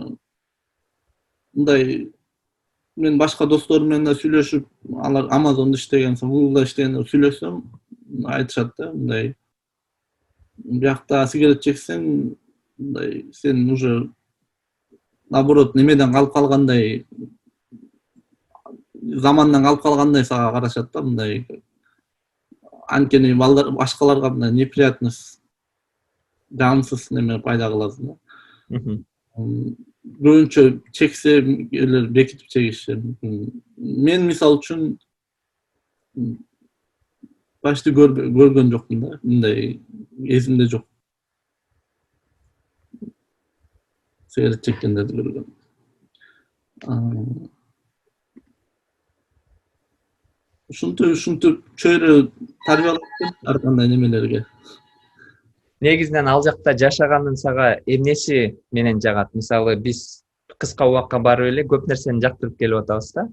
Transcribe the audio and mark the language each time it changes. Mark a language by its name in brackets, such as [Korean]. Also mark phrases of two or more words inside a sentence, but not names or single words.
[Kyrgyz] Мындай мен башка досторум менен да сүйлөшүп, алар Amazon'да иштеген, Google'да иштеген сүйлөшсөм, айтышат да, мындай биякта сигарет чексең, мындай сен [Russian] уже наоборот [Kyrgyz] немеден калып калгандай, замандан калып калгандай сага карашат да, мындай. Анткени башкаларга мындай неприятность, жагымсыз неме пайда кыласың да. Көбүнчө чексе элер бекитип чегишет. Мен мисалы үчүн башта көргөн жокмун да. Mындай эсимде жок. Сигарет чеккендерди көргөн. Ушинтип чөйрө тарбиялап ар кандай немелерге. Негизинен ал жакта жашаганын сага эмнеси менен жагат? Мисалы биз кыска убакка барып эле көп нерсени жактырып келип атабыз да.